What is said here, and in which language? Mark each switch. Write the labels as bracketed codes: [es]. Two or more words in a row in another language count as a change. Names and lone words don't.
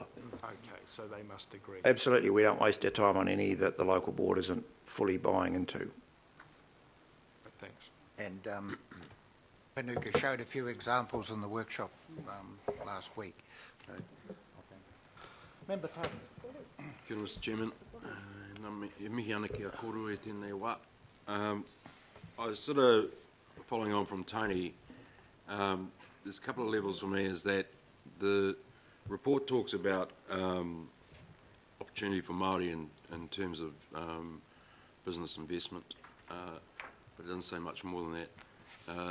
[en] Okay, so they must agree. Absolutely, we don't waste our time on any that the local board isn't fully buying into. Thanks. And Panuka showed a few examples in the workshop last week. So, Member Taylor. [mi] Kia ora, [en] Mr Chairman. [mi] E mihi ana ki a koro e tēnei wā. [en] I was sort of following on from Tony. There's a couple of levels for me, is that the report talks about opportunity for Māori in terms of business investment, but it doesn't say much more than that.